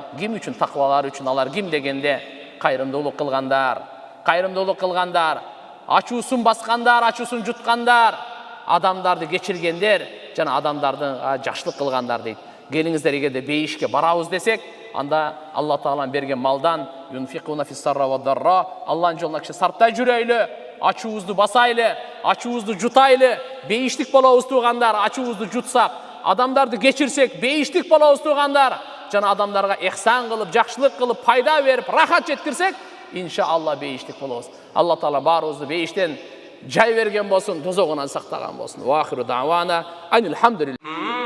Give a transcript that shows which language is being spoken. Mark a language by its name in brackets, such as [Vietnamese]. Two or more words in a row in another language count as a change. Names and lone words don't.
[Kyrgyz] Ким үчүн? Таквалар үчүн. Алар ким дегенде? Кайрымдуулук кылгандар. Кайрымдуулук кылгандар, ачуусун баскандар, ачуусун жуткандар, адамдарды кечиргендер жана адамдарды жакшылык кылгандар дейт. Келиңиздер, эгерде бейишке барабыз десек, анда Алла Таалам берген малдан [Arabic] ينفقون في السراء والضراء, [Kyrgyz] Алланын жолуна киши сарптай жүрөйлү, ачуубузду басайлы, ачуубузду жутайлы, бейиштик болобуз туугандар. Ачуубузду жутсак, адамдарды кечирсек, бейиштик болобуз туугандар. Жана адамдарга эхсан кылып, жакшылык кылып, пайда берип, рахат жеткирсек, иншаалла бейиштик болобуз. Алла Таала баарыбызды бейиштен жай берген болсун, дозогунан сактаган болсун. [Arabic] وآخر دعوانا أن الحمد لله.